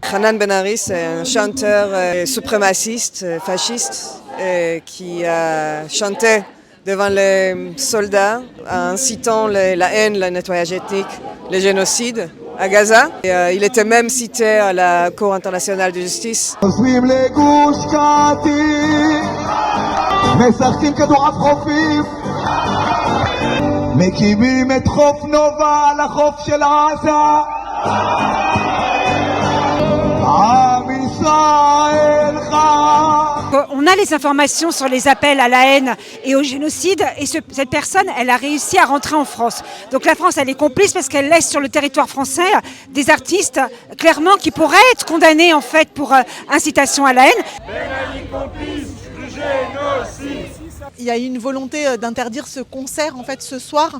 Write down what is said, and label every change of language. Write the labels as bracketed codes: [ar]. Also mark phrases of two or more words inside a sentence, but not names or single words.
[fr] Hanan Ben-Ari, c'est un chanteur suprémaciste, fasciste, qui a chanté devant les soldats, en incitant la haine, le nettoyage ethnique, le génocide à Gaza. Et, il était même cité à la Cour internationale de justice. [he] משחקים כדורעף מקימים את חוף נובה על החוף של עזה עם ישראל חי. [fr] On a les informations sur les appels à la haine et au génocide et cette personne, elle a réussi à rentrer en France. Donc la France, elle est complice parce qu'elle laisse sur le territoire français des artistes clairement qui pourraient être condamnés en fait pour incitation à la haine. Il y a eu une volonté d'interdire ce concert en fait ce soir.